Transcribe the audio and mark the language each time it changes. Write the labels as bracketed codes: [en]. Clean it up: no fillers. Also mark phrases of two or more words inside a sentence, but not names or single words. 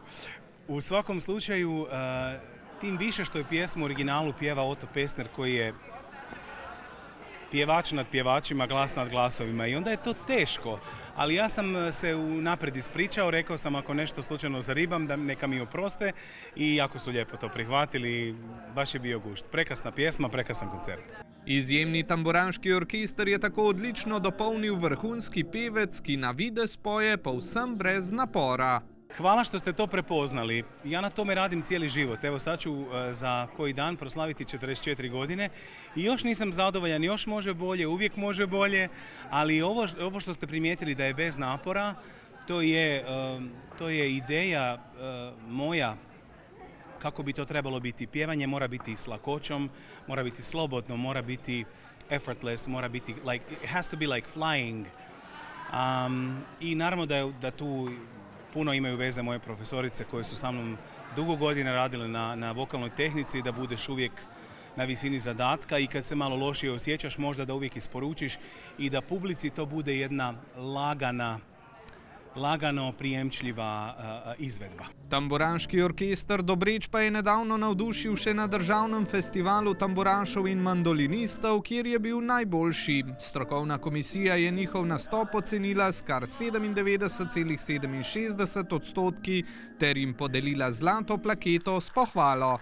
[hr] U svakom slučaju, tim više što je pjesmu u originalu pjeva Oto Pestner, koji je pjevač nad pjevačima, glas nad glasovima, i onda je to teško. Ali ja sam se unaprijed ispričao, rekao sam ako nešto slučajno zaribam, da neka mi oproste, i jako su lijepo to prihvatili, baš je bio gušt. Prekrasna pjesma, prekrasan koncert. [sl] Izjemni tamburaški orkester je tako odlično dopolnil vrhunski pevec, ki na videz poje povsem brez napora. [hr] Hvala što ste to prepoznali. Ja na tome radim cijeli život. Evo sad ću za koji dan proslaviti 44 godine i još nisam zadovoljan, još može bolje, uvijek može bolje, ali ovo što ste primijetili da je bez napora, to je ideja moja kako bi to trebalo biti. Pjevanje mora biti s lakoćom, mora biti slobodno, mora biti effortless, mora biti [en] it has to be like flying. [hr] I naravno da tu puno imaju veze moje profesorice koje su sa mnom dugo godina radile na vokalnoj tehnici, da budeš uvijek na visini zadatka i kad se malo lošije osjećaš možda da uvijek isporučiš i da publici to bude jedna lagano prijemčljiva izvedba. [sl] Tamburaški orkester Dobreč pa je nedavno navdušil še na državnem festivalu tamburašev in mandolinistov, kjer je bil najboljši. Strokovna komisija je njihov nastop ocenila s kar 97,67% ter jim podelila zlato plaketo s pohvalo.